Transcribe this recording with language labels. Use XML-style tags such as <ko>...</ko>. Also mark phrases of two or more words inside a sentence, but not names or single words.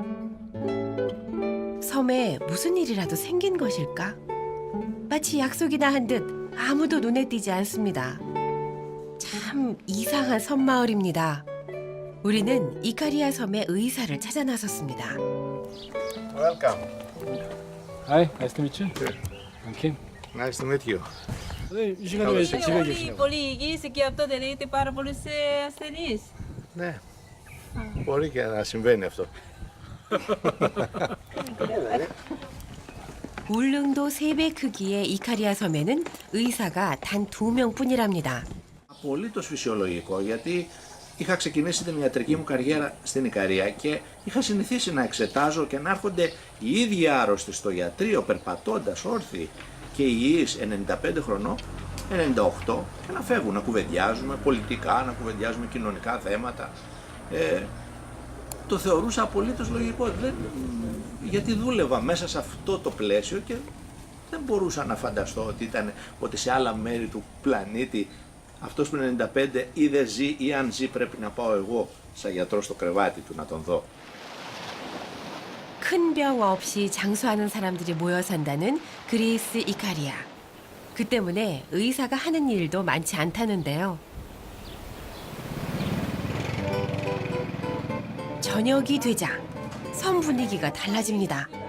<ko>섬에 무슨 일이라도 생긴 것일까? 마치 약속이나 한 듯 아무도 눈에 띄지 않습니다. 참 이상한 섬마을입니다. 우리는 이카리아 섬의 의사를 찾아 나섰습니다.</ko> <en>Welcome. Hi, nice to meet you. I'm Kim. Nice to meet you.</en> <ko>이 시간에 왜 집에 계시냐고.</ko> <el>Πολύ υγιής και αυτό δεν έχετε πάρα πολλούς ασθενείς. Ναι. Μπορεί και να συμβαίνει αυτό.</el> <ko>울릉도 3배 크기의 이카리아 섬에는 의사가 단 2명뿐이랍니다.</ko> <el>Απολύτως φυσιολογικό, γιατί είχα ξεκινήσει την ιατρική μου καριέρα στην Ικαρία και είχα συνηθίσει να εξετάζω και να έρχονται οι ίδιοι άρρωστοι στο ιατρείο περπατώντας όρθιοι και υγιείς 95 χρονών, 98 και να φεύγουν, να κουβεντιάζουμε πολιτικά, να κουβεντιάζουμε κοινωνικά θέματα. Το θεωρούσα απολύτως λογικό, γιατί δούλευα μέσα σε αυτό το πλαίσιο και Δεν μπορούσα να φανταστώ ότι σε άλλα μέρη του πλανήτη αυτός που είναι 95 ή δεν ζει ή αν ζει πρέπει να πάω εγώ σαν γιατρός στο κρεβάτι του να τον δω.</el> <ko>큰 병 없이 장수하는 사람들이 모여 산다는 그리스 이카리아. 그 때문에 의사가 하는 일도 많지 않다는데요. 저녁이 되자 섬 분위기가 달라집니다.</ko>